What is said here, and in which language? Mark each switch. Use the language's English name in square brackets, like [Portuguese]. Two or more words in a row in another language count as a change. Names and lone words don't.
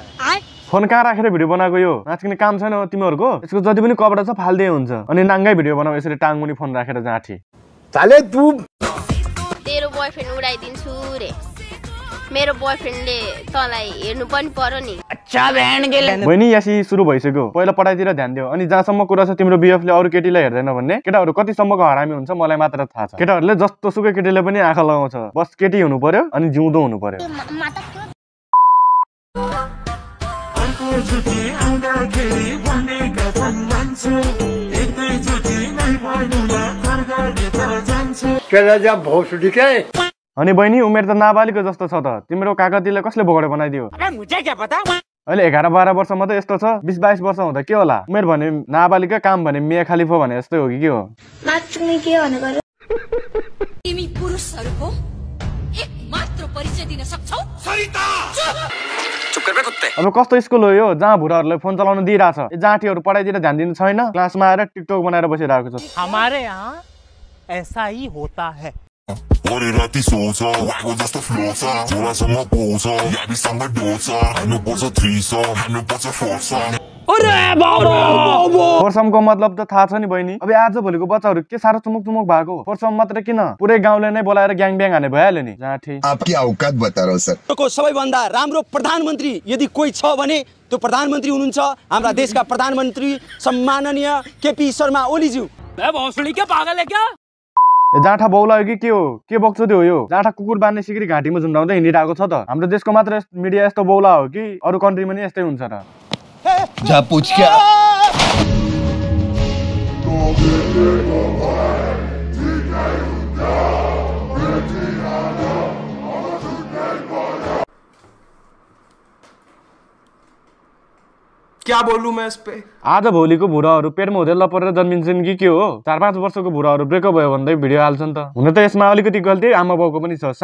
[Nepali] फोन कहाँ राखेर भिडियो बनाएको यो? नाच्ने काम छैन तिमीहरुको? यसको जति पनि कपडा छ फाल्दै हुन्छ। अनि नाङ्गै भिडियो बनाऊ यसरी टाङमुनि फोन राखेर जाठी। [Hindi] साले तू [Nepali] तेरो बोयफ्रेन्ड उडाइदिन्छु रे। मेरो बोयफ्रेन्डले तँलाई हेर्नु पनि पर्यो नि। [Hindi] अच्छा बहन के [Nepali] बहिनी यासी सुरु भइसक्यो। पहिला पढाइतिर ध्यान दियो। अनि जहाँसम्म कुरा छ तिम्रो बीएफले अरु केटीलाई हेर्दैन भन्ने, केटाहरु कतिसम्मको हरामी हुन्छ मलाई मात्र थाहा छ। केटाहरुले जस्तो सुकै केटीले पनि आँखा लगाउँछ। बस केटी हुनु पर्यो अनि जिउँदो हुनु पर्यो। अनि बहिनी उमेर त नाबालिगको जस्तो छ त। तिम्रो काकातीले कसले भोगडे बनाइदियो? [Hindi] मुझे क्या पता। [Nepali] अहिले 11-12 वर्षमा त यस्तो छ, 20-22 वर्ष हुँदा के होला? उमेर भने नाबालिगका, काम भने मिया खलिफा भने जस्तै हो कि के हो? तिमी पुरुषहरुको एकमात्र परिचय दिन सक्छौ? सरिता [Hindi] चुप कर बे कुत्ते। [Nepali] अब कस्तो स्कुल हो यो जहाँ भुराहरुलाई फोन चलाउन दिइराछ? जाँठीहरु पढाइतिर ध्यान दिनु छैन, क्लासमा आएर टिकटक बनाएर बसिरहेको छ। [Hindi] हमारे यहाँ ऐसा ही होता है। Ori rati soca, wago just a floater. Jura sama bosa, yabi sanga dosa. Hanu bosa threesa, hanu bosa forza. ओ [Nepali] फोरसमको मतलब त थाहा छ नि बहिनी। अब आज भोलिको बच्चाहरू के साह्रो चुमुक चुमुक भएको। फोरसम मात्र किन पुरै गाउँले नै बोलाएर [English] gang bang [Nepali] हाने भइहाल्यो नि। जाँठी [Hindi] आपकी औकात बता रहा हूँ सर। [Nepali] को सबैभन्दा राम्रो प्रधानमन्त्री यदि कोही छ भने त्यो प्रधानमन्त्री हुनुहुन्छ हाम्रा देशका प्रधानमन्त्री सम्माननीय केपी शर्मा ओलीज्यू। जाँठा बौला हो कि के हो, के बक्चो त्यो हो यो? जाँठा कुकुर बान्ने सिक्री घाँटीमा झुन्डाउँदै हिँडिरहेको छ त। हाम्रो देशको मात्र मिडिया यस्तो बौला हो कि अरू कन्ट्रीमा नि यस्तै हुन्छ र? [Hindi] जा पूछ क्या? क्या बोलूं मैं इस पे? [Nepali] आज भोलिको भुराहरू पेटमा हुँदै लपरेर जन्मिन्छन् कि के हो? 4-5 वर्षको भुराहरू ब्रेकअप भयो भन्दै भिडियो हाल्छन् त। हुन त यसमा अलिकति गल्ती आमा बाउको पनि छ।